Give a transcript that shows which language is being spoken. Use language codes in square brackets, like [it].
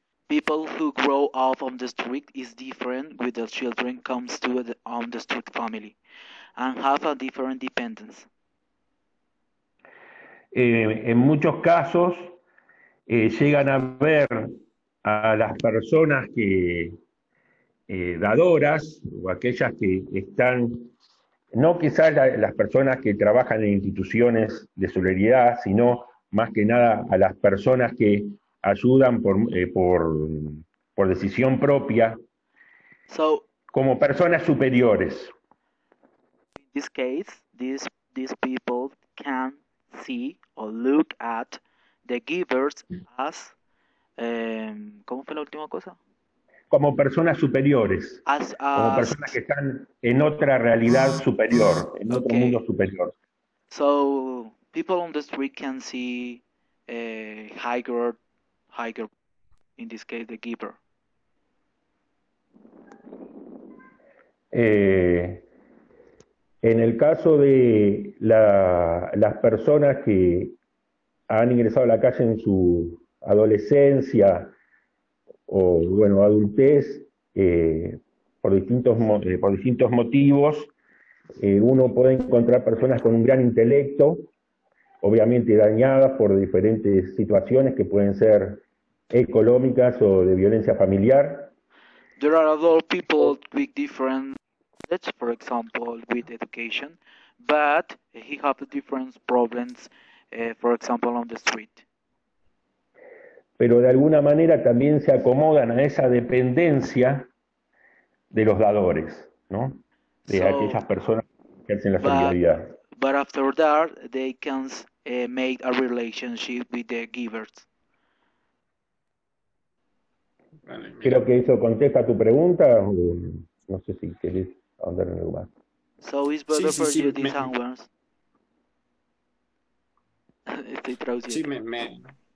[en] People who grow up on the street is different with the children comes to on the street family and have a different dependence. [es] En muchos casos llegan a ver a las personas dadoras o aquellas que están, no quizás las personas que trabajan en instituciones de solidaridad, sino más que nada a las personas que ayudan por decisión propia, [en] so, [es] como personas superiores. [en] In this case, these people can see or look at the givers as [es] ¿cómo fue la última cosa? Como personas superiores, como personas que están en otra realidad superior, en otro mundo superior. [en] So People on the street can see higher, in this case, the giver. [es] En el caso de las personas que han ingresado a la calle en su adolescencia o, bueno, adultez, por distintos motivos, uno puede encontrar personas con un gran intelecto, obviamente dañadas por diferentes situaciones que pueden ser económicas o de violencia familiar. [en] There are other people with different knowledge, for example, with education, but he have different problems, for example, on the street. [es] Pero de alguna manera también se acomodan a esa dependencia de los dadores, ¿no? De aquellas personas que hacen la solidaridad. [en] But after that, they can make a relationship with the givers. [es] Vale, Creo que eso contesta tu pregunta, o no sé si querés ahondar en algo más. [en] So it's better [es] Sí, [en] for [es] sí, [en] you these hours. [es] Estoy sí, traduciendo.